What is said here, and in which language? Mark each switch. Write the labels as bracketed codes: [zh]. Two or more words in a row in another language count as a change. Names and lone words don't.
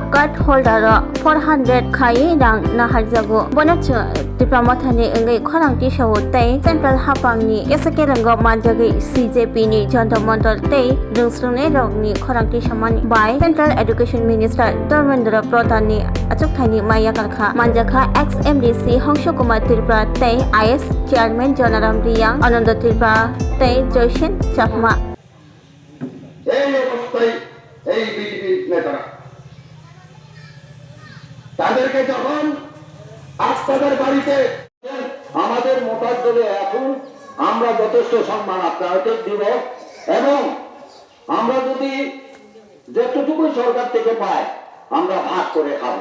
[en] card holder [trp] ro 400 khai rang nahar jago bonachu diploma thani angai khorangti sawo tei central hapangni esekerango manjagi CJP ni jantar mantar tei rungsrungne rokni khorangti samani bai [en] Central Education Minister [trp] Dharmendra Pradhan ni achuk thaini maya kalkha manjakha ex-MDC Hongsho Kumar Tripura tei IS Chairman Jonaram Riyang Ananda Tripura tei Joysen Chakma [bn] এই অবস্থায় এই বিজেপি নেতারা তাদেরকে যখন আপনাদের বাড়িতে আমাদের মোটার দলে এখন আমরা যথেষ্ট সম্মান আপনাকে দিব এবং আমরা যদি যতটুকু সরকার থেকে পাই আমরা ভাগ করে খাবো।